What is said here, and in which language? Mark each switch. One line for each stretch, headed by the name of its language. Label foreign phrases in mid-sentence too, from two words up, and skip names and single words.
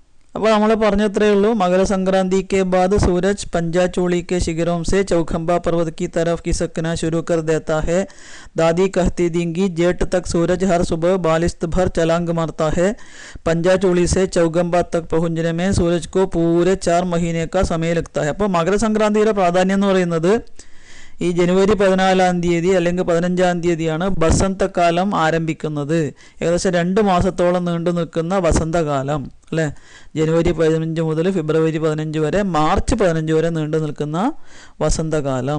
Malayalam: അപ്പോൾ നമ്മൾ പറഞ്ഞത്രേ ഉള്ളൂ.
Hindi: मकर संक्रांति के बाद सूरज पंजाचोली के शिखरों से चौखंबा पर्वत की तरफ खिसकना शुरू कर देता है. दादी कहती थी जेठ तक सूरज हर सुबह 42 भर छलांग मारता है. पंजाचोली से चौखंबा तक पहुंचने में सूरज को पूरे 4 महीने का समय लगता है.
Malayalam: അപ്പോൾ മകരസംക്രാന്തിയുടെ പ്രാധാന്യം എന്ന് പറയുന്നത് ഈ ജനുവരി 14-ാം തീയതി അല്ലെങ്കിൽ 15-ാം തീയതിയാണ് വസന്തകാലം ആരംഭിക്കുന്നത്. ഏകദേശം 2 മാസത്തോളം നീണ്ടു നിൽക്കുന്ന വസന്തകാലം അല്ലേ. ജനുവരി 15 മുതൽ ഫെബ്രുവരി 15 വരെ, മാർച്ച് 15 വരെ നീണ്ടു നിൽക്കുന്ന വസന്തകാലം.